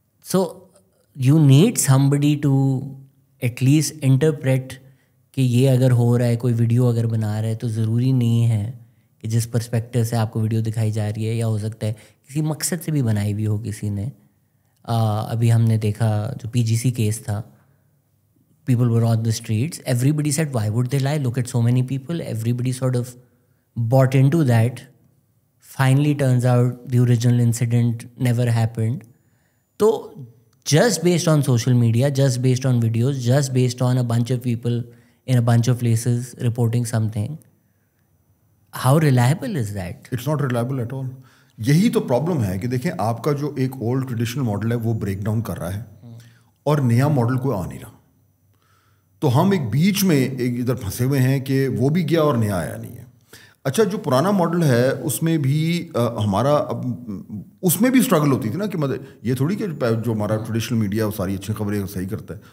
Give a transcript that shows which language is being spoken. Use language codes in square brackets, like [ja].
[en] so you need somebody to at least interpret [ur] کہ یہ اگر ہو رہا ہے, کوئی ویڈیو اگر بنا رہا ہے تو ضروری نہیں ہے کہ جس پرسپیکٹو سے آپ کو ویڈیو دکھائی جا رہی ہے, یا ہو سکتا ہے کسی مقصد سے بھی بنائی ہوئی ہو کسی نے. ابھی ہم نے دیکھا جو PGC کیس تھا, [en] people were on the streets, everybody said why would they lie, look at so many people, everybody sort of bought into that. Finally turns out the original incident never happened. So just based on social media, just based on videos, just based on a bunch of people in a bunch of places reporting something, how reliable is that? It's not reliable at all. [ur] یہی تو problem ہے کہ دیکھیں آپ کا جو ایک old traditional model ہے وہ بریک ڈاؤن کر رہا ہے اور نیا ماڈل کوئی آ نہیں رہا. تو ہم ایک بیچ میں ایک ادھر پھنسے ہوئے ہیں کہ وہ بھی گیا اور نیا آیا نہیں ہے. اچھا جو پرانا ماڈل ہے اس میں بھی ہمارا اس میں بھی اسٹرگل ہوتی تھی نا کہ مطلب یہ تھوڑی کہ جو ہمارا ٹریڈیشنل میڈیا وہ ساری اچھی خبریں صحیح کرتا ہے.